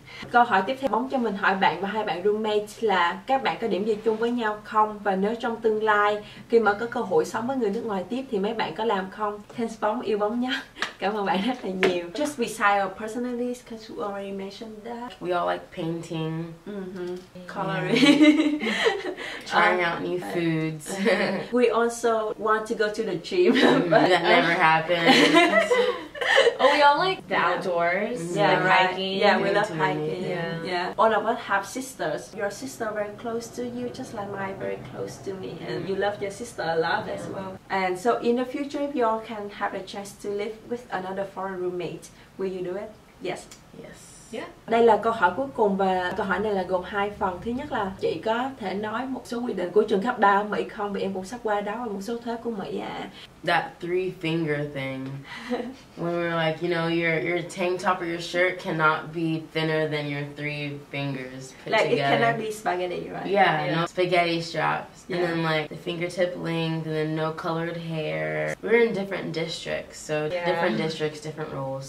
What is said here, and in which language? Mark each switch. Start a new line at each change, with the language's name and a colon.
Vietnamese: Câu hỏi tiếp theo, Bóng cho mình hỏi bạn và hai bạn roommate là các bạn có điểm gì chung với nhau không? Và nếu trong tương lai, khi mà có cơ hội sống với người nước ngoài tiếp thì mấy bạn có làm không? Thanks Bóng, yêu Bóng nhé. Cảm ơn bạn rất là nhiều.
English: Just beside our personalities, because you already mentioned that. We all like painting. Coloring. trying out new foods. We also want to go to the gym, but that never happened. Oh, we all like the outdoors, like hiking. Yeah, we love hiking. Yeah. Yeah. All of us have sisters. Your sister very close to you, just like mine very close to me. And you love your sister a lot as well. And so in the future, if you all can have a chance to live with another foreign roommate, will you do it? Yes. Yes. Yeah.
Vietnamese: Đây là câu hỏi cuối cùng và câu hỏi này là gồm 2 phần. Thứ nhất là chị có thể nói một số quy định của trường cấp 3 ở Mỹ không? Vì em cũng sắp qua đó và một số thuế của Mỹ
English: That 3-finger thing. When we're like, you know, your tank top or your shirt cannot be thinner than your 3 fingers put like together. It cannot be spaghetti, right? Yeah, no spaghetti straps. And then like the fingertip length and then no colored hair. We're in different districts, so different districts, different rules.